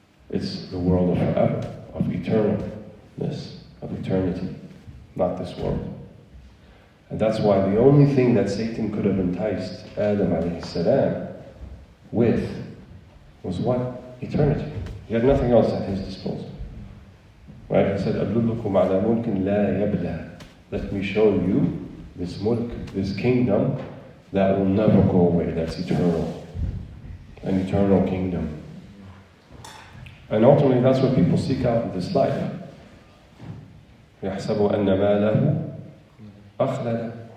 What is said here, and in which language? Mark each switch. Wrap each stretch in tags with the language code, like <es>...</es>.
<en>It's the world of forever, of eternalness, of eternity, not this world. And that's why the only thing that Satan could have enticed Adam alayhi salam with was what? Eternity. He had nothing else at his disposal. Right? He said,</en> <ar>أَدُلُّكُمْ عَلَى مُلْكٍ لَا يَبْلَى.</ar> <en>Let me show you this mulk, this kingdom that will never go away, that's eternal. An eternal kingdom. And ultimately that's what people seek out in this life.</en> <ar>يَحْسَبُ أَنَّ مَالَهُ أَخْلَدَ.</ar>